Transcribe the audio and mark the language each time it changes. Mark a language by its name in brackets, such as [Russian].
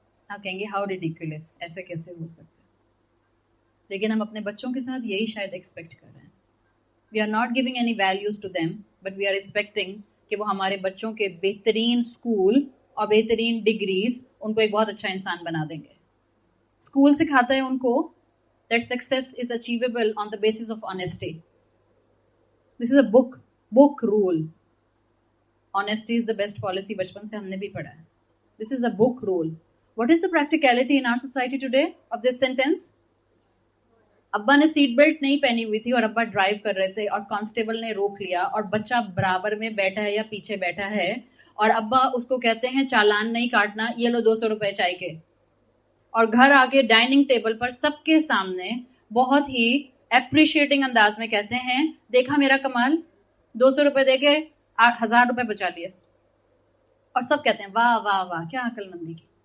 [Urdu] آپ کہیں گے [English] how ridiculous, [Urdu] ایسے کیسے ہو سکتا ہے؟ لیکن ہم اپنے بچوں کے ساتھ یہی شاید ایکسپیکٹ کر رہے ہیں. [English] we are not giving any values to them, but we are expecting [Urdu] کہ وہ ہمارے بچوں کے بہترین اسکول اور بہترین ڈگریز ان کو ایک بہت اچھا انسان بنا دیں گے. اسکول سکھاتا ہے ان کو [English] that success is achievable on the basis of honesty. This is a book rule. Honesty is the best policy. [Urdu] بچپن سے ہم نے بھی پڑھا ہے. [English] This is a book rule. What is the practicality in our society today of this sentence? [Urdu] ابا نے seat belt نہیں پہنی ہوئی تھی اور ابا ڈرائیو کر رہے تھے اور کانسٹیبل نے روک لیا اور بچہ برابر میں بیٹھا ہے یا پیچھے بیٹھا ہے اور ابا اس کو کہتے ہیں چالان نہیں کاٹنا، یہ لو 200 روپے چائے کے، اور گھر آ کے ڈائننگ ٹیبل پر سب کے سامنے بہت ہی اپریشیٹنگ انداز میں کہتے ہیں دیکھا میرا کمال، 200 روپے دے کے 1000 روپے بچا لیے، اور سب کہتے ہیں واہ واہ واہ کیا عقل مندی کی.